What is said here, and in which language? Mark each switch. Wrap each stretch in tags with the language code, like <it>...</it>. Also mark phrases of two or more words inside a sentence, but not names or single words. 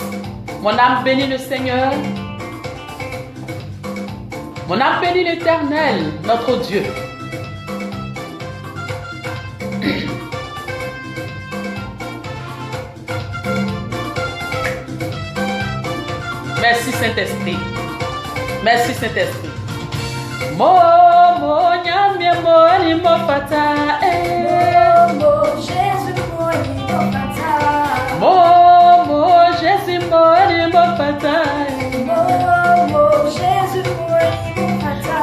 <fr>Mon âme bénit le Seigneur. Mon âme bénit l'Éternel, notre Dieu. Merci Saint-Esprit. Merci Saint-Esprit.</fr> <sg>Mo nyamie mo ni mo fata. Mo Jésus mo ni mo fata. Mo Jésus mo ni mo fata. Mo Jésus mo ni mo fata.</sg>